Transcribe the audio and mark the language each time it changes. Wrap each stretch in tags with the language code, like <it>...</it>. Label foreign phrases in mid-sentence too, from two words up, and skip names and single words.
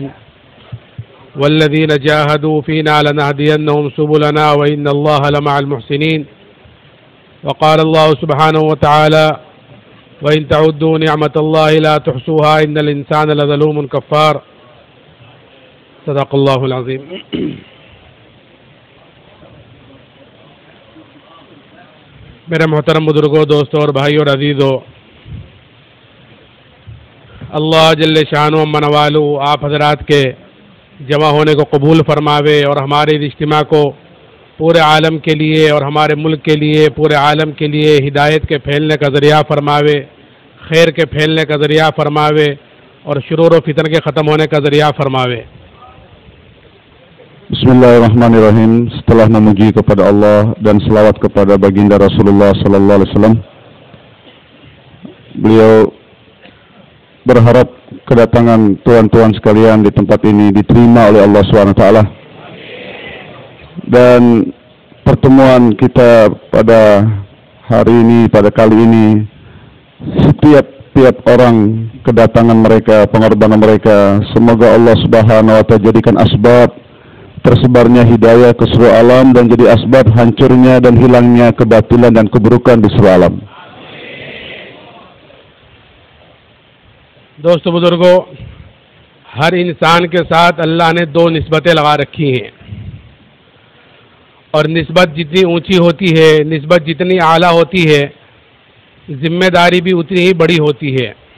<ar>والذين جاهدوا فينا لنهدينهم سبلنا وإن الله لمع المحسنين. وقال الله سبحانه وتعالى وإن تعدوا نعمة الله لا تحصوها إن الإنسان لظلوم كفار. صدق الله العظيم.</ar> <ur>میرے محترم بزرگوں، دوستوں اور بھائیوں اور عزیزوں، اللہ جل شانہ منوالو آپ حضرات کے جمع ہونے کو قبول فرماوے اور ہمارے اجتماع کو پورے عالم کے لیے اور ہمارے ملک کے لیے، پورے عالم کے لیے ہدایت کے پھیلنے کا ذریعہ فرماوے، خیر کے پھیلنے کا ذریعہ فرماوے اور شرور و فتن کے ختم ہونے کا ذریعہ فرماوے.</ur> <id>Bismillahirrahmanirrahim. Setelah memuji kepada Allah dan selawat kepada baginda Rasulullah</id> <ar>صلى الله عليه وسلم,</ar> <id>beliau berharap kedatangan tuan-tuan sekalian di tempat ini diterima oleh Allah SWT. Dan pertemuan kita pada hari ini, pada kali ini, setiap orang kedatangan mereka, pengorbanan mereka, semoga Allah</id> <ar>سبحانه وتعالى</ar> <id>jadikan asbab tersebarnya hidayah ke seluruh alam dan jadi asbab hancurnya dan hilangnya kebatilan dan keburukan di seluruh alam.</id> <ur>دوستو بزرگوں، ہر انسان کے ساتھ اللہ نے دو نسبتیں لگا رکھی ہیں، اور نسبت جتنی اونچی ہوتی ہے، نسبت جتنی اعلیٰ ہوتی ہے، ذمہ داری بھی اتنی ہی بڑی ہوتی ہے.</ur>